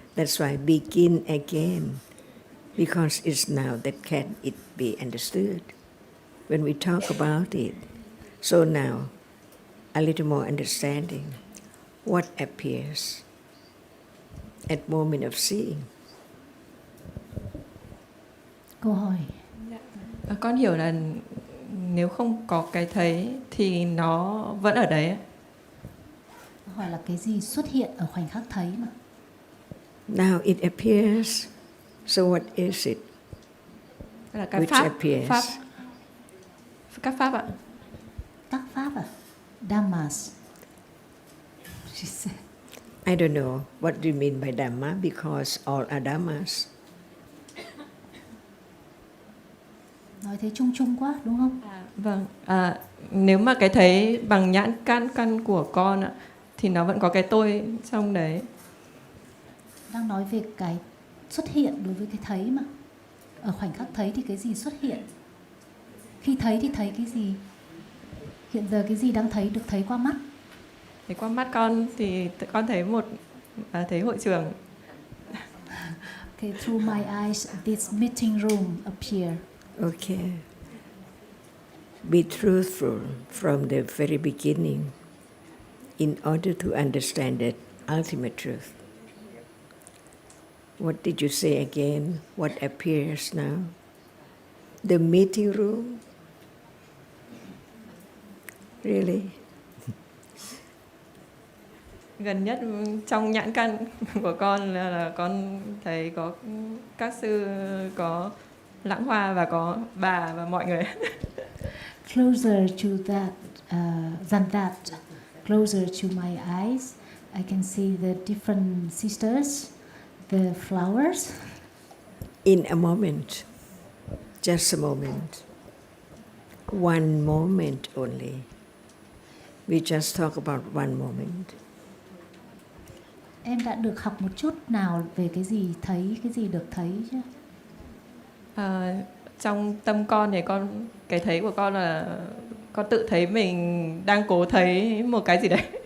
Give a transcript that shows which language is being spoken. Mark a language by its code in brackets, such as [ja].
[en] That's why begin again, because it's now that can it be understood when we talk about it. So now, a little more understanding. What appears at moment of seeing? [vi] Câu hỏi. Con hiểu là nếu không có cái thấy thì nó vẫn ở đấy. Hỏi là cái gì xuất hiện ở khoảnh khắc thấy mà. [en] Now it appears. So what is it? [vi] Là cái [en] Which appears? [vi] Các pháp ạ. Các pháp à? [en] Dhammas. She said. I don't know what do you mean by Dhamma, because all are Dhammas. [vi] Nói thế chung chung quá đúng không? Vâng. Nếu mà cái thấy bằng nhãn căn của con ạ, thì nó vẫn có cái tôi trong đấy. Đang nói về cái xuất hiện đối với cái thấy mà. Ở khoảnh khắc thấy thì cái gì xuất hiện? Khi thấy thì thấy cái gì? Hiện giờ cái gì đang thấy được thấy qua mắt? Thì qua mắt con thì con thấy thấy hội trường. [en] Okay, through my eyes, this meeting room appear. Okay. Be truthful from the very beginning in order to understand that ultimate truth. What did you say again? What appears now? The meeting room? Really? [vi] Gần nhất trong nhãn căn của con là con thấy có các sư, có Lãng Hoa và có bà và mọi người. [en] Closer to that, than that, closer to my eyes, I can see the different sisters, the flowers. In a moment, just a moment, one moment only. We just talk about one moment. [vi] Em đã được học một chút nào về cái gì thấy, cái gì được thấy chứ? Trong tâm con thì cái thấy của con là con tự thấy mình đang cố thấy một cái gì đấy.